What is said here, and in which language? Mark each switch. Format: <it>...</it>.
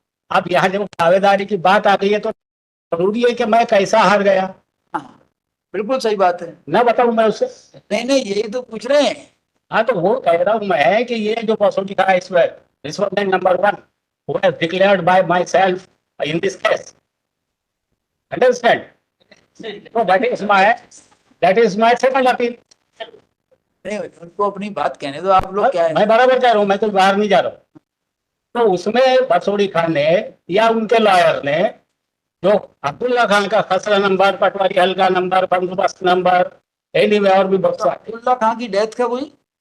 <hi>अब यहाँ जब दावेदारी की बात आ गई है तो जरूरी है कि मैं कैसा हार गया, हाँ, बिल्कुल सही बात है। ना बताऊं मैं उससे। नहीं नहीं, यही तो पूछ रहे हैं। हाँ तो वो कह रहा हूँ मैं कि ये जो बसोटी था इसमें रिस्पोंडेंट नंबर 1 वो है</hi> <en>Declared by myself in this case, understand? So that is my second appeal.</en> <hi>नहीं, उनको अपनी बात कहने दो, आप लोग क्या है। मैं बराबर कह रहा हूँ, मैं तो बाहर नहीं जा रहा हूँ। तो उसमें बसोड़ी खान ने या उनके लॉयर ने जो अब्दुल्ला खान का खसरा नंबर, पटवारी हल्का नंबर, बंदोबस्त नंबर, एनीवे और भी बहुत सारे, अब्दुल्ला खान की डेथ कब हुई?</hi>